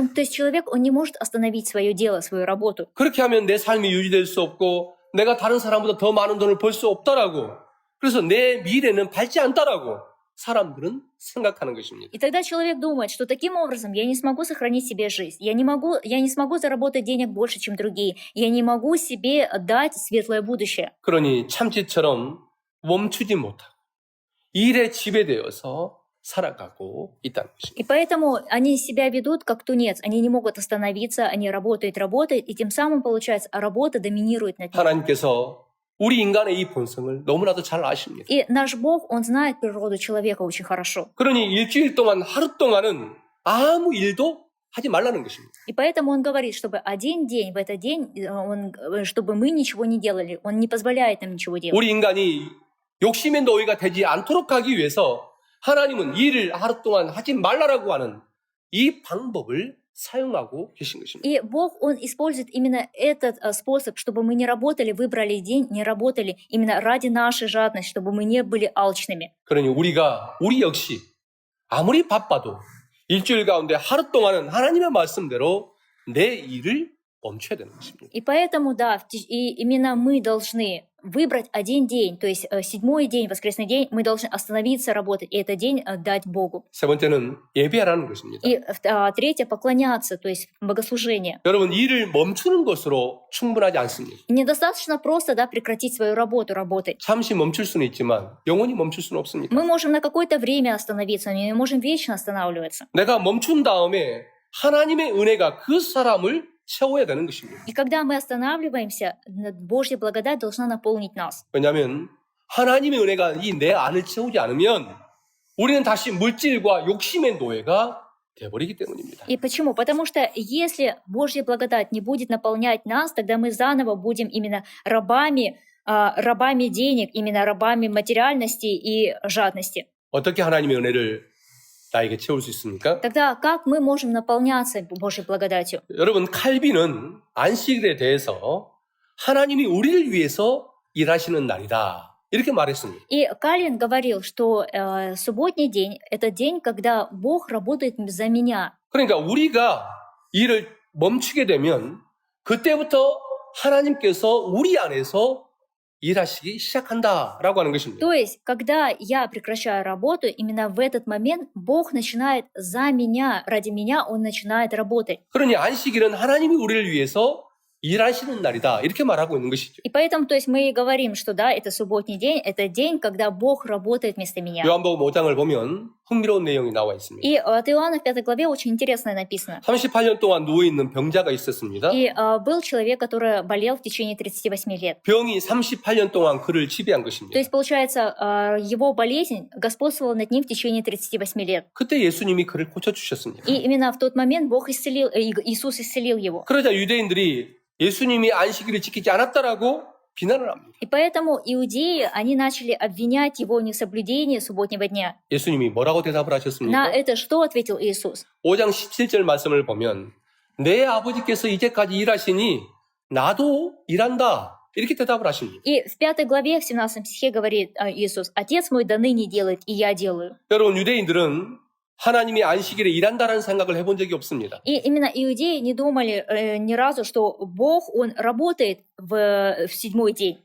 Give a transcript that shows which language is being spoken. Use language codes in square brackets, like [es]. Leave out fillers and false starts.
[ru] То есть человек, он не может остановить свое дело, свою работу. [ko] 그렇게 하면 내 삶이 유지될 수 없고 내가 다른 사람보다 더 많은 돈을 벌 수 없다라고 그래서 내 미래는 밝지 않다라고 사람들은 생각하는 것입니다. [ru] И тогда человек думает, что таким образом я не смогу сохранить себе жизнь, я не смогу заработать денег больше, чем другие, я не могу себе дать светлое будущее. [ko] 그러니 참치처럼 멈추지 못하고 일에 지배되어서 살아가고 있다는 것입니다. [ru] И поэтому они себя ведут как тунец, они не могут остановиться, они работают, и тем самым, получается, работа доминирует над ними. [ko] 하나님께서 우리 인간의 이 본성을 너무나도 잘 아십니다. [ru] И наш Бог, Он знает природу человека очень хорошо. [ko] 그러니 일주일 동안 하루 동안은 아무 일도 하지 말라는 것입니다. [ru] И поэтому он говорит, чтобы один день, в этот день, чтобы мы ничего не делали. Он не позволяет нам ничего делать. [ko] 우리 인간이 욕심의 노예가 되지 않도록 하기 위해서 하나님은 일을 하루 동안 하지 말라라고 하는 이 방법을 사용하고 계신 것입니다. [ru] И Бог, Он использует именно этот способ, чтобы мы не работали, выбрали день, не работали именно ради нашей жадности, чтобы мы не были алчными. [ko] 그러니 우리 역시 아무리 바빠도 일주일 가운데 하루 동안은 하나님의 말씀대로 내 일을 멈춰야 되는 것입니다. [ru] И поэтому, да, и именно мы должны выбрать один день, то есть седьмой день, воскресный день, мы должны остановиться работать, и этот день дать Богу. [ko] 세 번째는 예배하라는 것입니다. [ru] И третье, поклоняться, то есть богослужение. [ko] 여러분 일을 멈추는 것으로 충분하지 않습니다. [ru] И недостаточно просто, да, прекратить свою работу, работать. [ko] 잠시 멈출 수는 있지만 영원히 멈출 수는 없습니다. [ru] Мы можем на какое-то время остановиться, но не можем вечно останавливаться. [ko] 내가 멈춘 다음에 하나님의 은혜가 그 사람을 채워야 되는 것입니다. [ru] И когда мы останавливаемся, Божья благодать должна наполнить нас. [ko] 왜냐하면 하나님의 은혜가 이 내 안을 채우지 않으면 우리는 다시 물질과 욕심의 노예가 되어버리기 때문입니다. [ru] И почему? Потому что если Божья благодать не будет наполнять нас, тогда мы заново будем именно рабами денег, именно рабами материальности и жадности. [ko] 어떻게 하나님의 은혜를 나에게 채울 수 있습니까? [ru] Тогда как мы можем наполняться Божьей благодатью? [ko] 여러분 칼빈은 안식일에 대해서 하나님이 우리를 위해서 일하시는 날이다 이렇게 말했습니다. [ru] И Кальвин говорил, что субботний день – это день, когда Бог работает за меня. [ko] 그러니까 우리가 일을 멈추게 되면 그때부터 하나님께서 우리 안에서 일하시기 시작한다라고 하는 것입니다. [ru] То есть, когда я прекращаю работу, именно в этот момент Бог начинает за меня, ради меня Он начинает работать. [ko] 그러니 안식일은 하나님이 우리를 위해서 일하시는 날이다 이렇게 말하고 있는 것이죠. [ru] И поэтому, то есть, мы и говорим, что да, это субботний день, это день, когда Бог работает вместо меня. [ko] 요한복음 5장을 보면 흥미로운 내용이 나와 있습니다. [ru] И от Иоанна в 5 главе очень интересное написано. [ko] 38년 동안 누워있는 병자가 있었습니다. [ru] И был человек, который болел в течение 38 лет. [ko] 병이 38년 동안 그를 지배한 [ru] То [ko] 것입니다. [ru] есть, получается, его болезнь господствовала над ним в течение 38 лет. [ko] 그때 예수님이 그를 고쳐주셨습니다. [ru] И именно в тот момент Иисус исцелил его. [ko] 그러자 유대인들이 예수님이 안식일을 지키지 않았다라고 비난을 합니다. [ru] И поэтому иудеи, они начали обвинять его в несоблюдении субботнего дня. [ko] 예수님이 뭐라고 대답을 [ru] На [ko] 하셨습니까? [ru] это что ответил Иисус? [ko] 5장 17절 말씀을 보면 내 아버지께서 이제까지 일하시니 나도 일한다. 이렇게 대답을 하십니다. [ru] И в 5 главе, в 17 стихе говорит Иисус, «Отец мой до ныне делает, и я делаю». [ko] 여러분 유대인들은 하나님이 안식일에 일한다라는 생각을 해본 적이 없습니다. [ru] И именно иудеи не думали ни разу, что Бог, Он работает в седьмой день.